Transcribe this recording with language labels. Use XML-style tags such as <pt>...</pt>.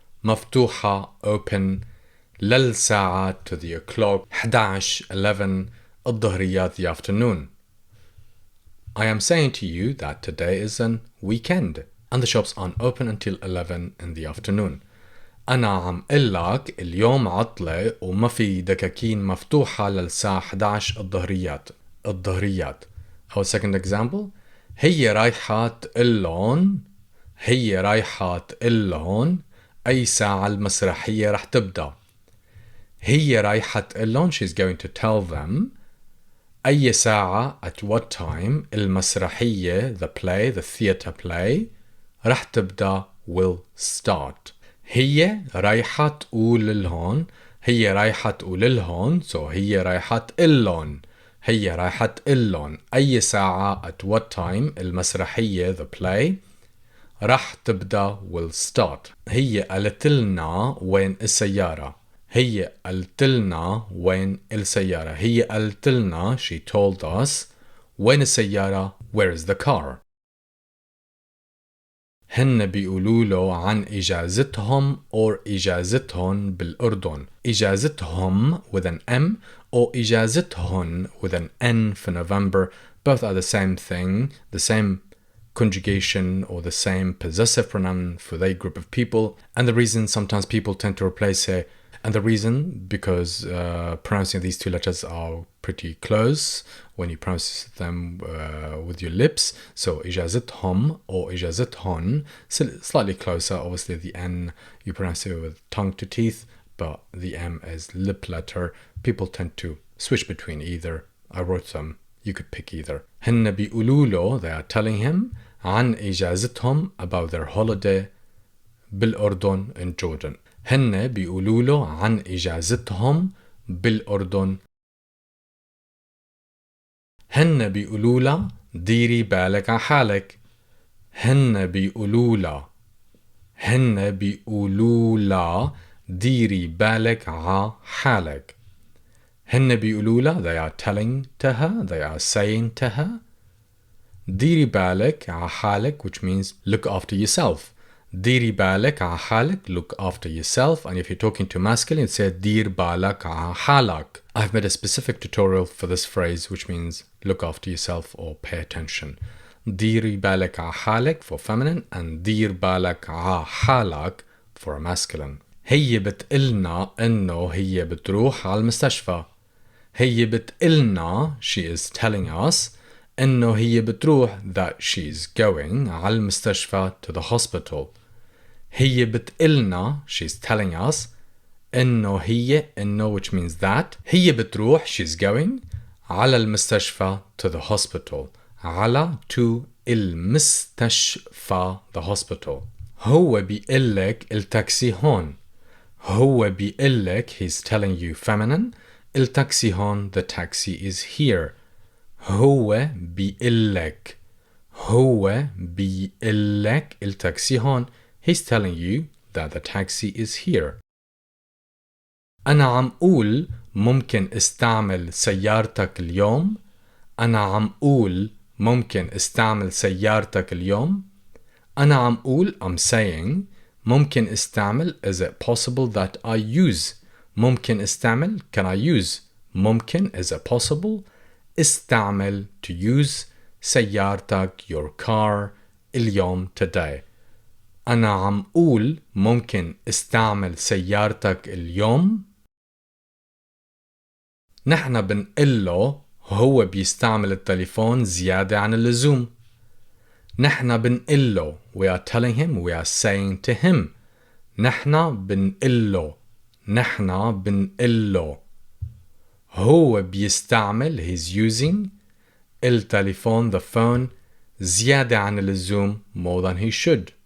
<en>مفتوحة open. للساعة to the o'clock. 11 الظهريات the afternoon. I am saying to you that today is an weekend and the shops aren't open until 11 in the afternoon.</en> <ar>أنا عم قلك اليوم عطلة وما في دكاكين مفتوحة للساعة 11 الظهريات. الظهريات.</ar> <en>Our second example.</en> <ar>هي رايحة تقلون. هي رايحة تقلون أي ساعة المسرحية رح تبدأ. هي رايحة تقلون.</ar> <en>She's going to tell them.</en> <ar>أي ساعة,</ar> <en>at what time, المسرحية, the play, the theatre play,</en> <ar>رح تبدأ,</ar> <en>will start.</en> <ar>هي رايحة تقول لهون. هي رايحة تقول لهون. So هي رايحة تقلون. هي رايحة تقلون. أي ساعة,</ar> <en>at what time, المسرحية, the play,</en> <ar>رح تبدأ,</ar> <en>will start.</en> <ar>هي قالت لنا وين السيارة. هي قالت لنا وين السيارة. هي قالت لنا,</ar> <en>she told us,</en> <ar>وين السيارة,</ar> <en>where is the car.</en> <ar>هن بيقولوا له عن إجازتهم or إجازتهن بالأردن.</ar> <en>إجازتهم with an M or إجازتهن with an N for November. Both are the same thing, the same conjugation or the same possessive pronoun for they group of people. And the reason sometimes people tend to replace it, and the reason because pronouncing these two letters are pretty close when you pronounce them with your lips. So إجازتهم or إجازتهن, slightly closer. Obviously the N you pronounce it with tongue to teeth, but the M is lip letter. People tend to switch between either. I wrote them. You could pick either.</en> <ar>هن بيقولوا له,</ar> <en>they are telling him,</en> <ar>عن إجازتهم,</ar> <en>about their holiday بالأردن, in Jordan.</en> <ar>هن بيقولوا له عن إجازتهم بالأردن. هن بيقولوا له ديري بالك على حالك. هن بيقولوا له هن بيقولوا لا ديري بالك ع حالك. هن بيقولوا لا,</ar> <en>they are telling to her, they are saying to her.</en> <ar>ديري بالك ع حالك,</ar> <en>which means look after yourself.</en> <ar>ديري بالك ع حالك,</ar> <en>look after yourself. And if you're talking to masculine, say</en> <ar>دير بالك ع حالك.</ar> <en>I've made a specific tutorial for this phrase, which means look after yourself or pay attention.</en> <ar>ديري بالك ع حالك</ar> <en>for feminine,</en> <ar>and دير بالك ع حالك</ar> <en>for a masculine.</en> <ar>هي بتقلنا إنه هي بتروح على المستشفى. هي بتقلنا,</ar> <en>she is telling us,</en> <ar>إنه هي بتروح,</ar> <en>that she's going</en> <ar>على المستشفى,</ar> <en>to the hospital.</en> <ar>هي بتقلنا,</ar> <en>she's telling us,</en> <ar>إنه هي,</ar> <en>إنه which means that,</en> <ar>هي بتروح,</ar> <en>she's going</en> <ar>على المستشفى,</ar> <en>to the hospital. على, to المستشفى, the hospital.</en> <ar>هو بيقلك التاكسي هون. هو بيقلك,</ar> <en>he's telling you feminine,</en> <ar>التاكسي هون,</ar> <en>the taxi is here.</en> <ar>هو بيقلك. هو بيقلك التاكسي هون.</ar> <en>He's telling you that the taxi is here.</en> <ar>أنا عم قول ممكن استعمل سيارتك اليوم. أنا عم قول ممكن استعمل سيارتك اليوم. أنا عم قول,</ar> <en>I'm saying,</en> <ar>ممكن استعمل,</ar> <en>is it possible that I use.</en> <ar>ممكن استعمل,</ar> <en>can I use. ممكن, is it possible. استعمل, to use. سيارتك, your car. اليوم, today.</en> <ar>أنا عم قول ممكن استعمل سيارتك اليوم. نحن بنقله هو بيستعمل التليفون زيادة عن اللزوم. نحن بنقله,</ar> <en>we are telling him, we are saying to him.</en> <ar>نحن بنقله. نحن بنقله. هو بيستعمل,</ar> <en>he's using, التليفون, the phone,</en> <ar>زيادة عن اللزوم,</ar> <en>more than he should.</en>